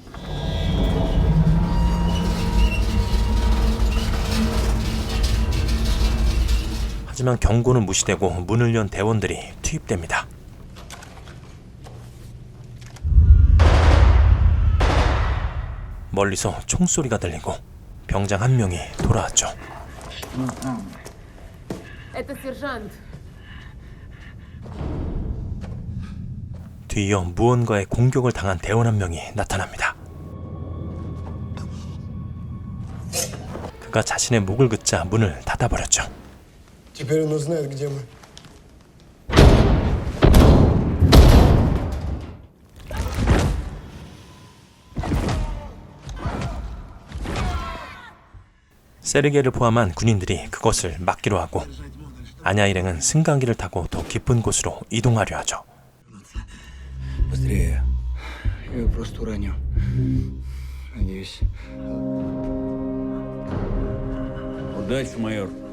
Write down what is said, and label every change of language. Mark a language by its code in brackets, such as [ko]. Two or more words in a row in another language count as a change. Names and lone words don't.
[ko] 하지만 경고는 무시되고 문을 연 대원들이 투입됩니다. 멀리서 총소리가 들리고 병장 한 명이 돌아왔죠. [ru] Это сержант. [ko] 뒤이어 무언가에 공격을 당한 대원 한 명이 나타납니다. 그가 자신의 목을 긋자 문을 닫아버렸죠. [ru] Теперь он узнает, где мы. [ko] 세르게를 포함한 군인들이 그것을 막기로 하고 아냐 일행은 승강기를 타고 더 깊은 곳으로 이동하려 하죠. [ru] Быстрее. Я его просто уронил. Надеюсь. Удачи, майор.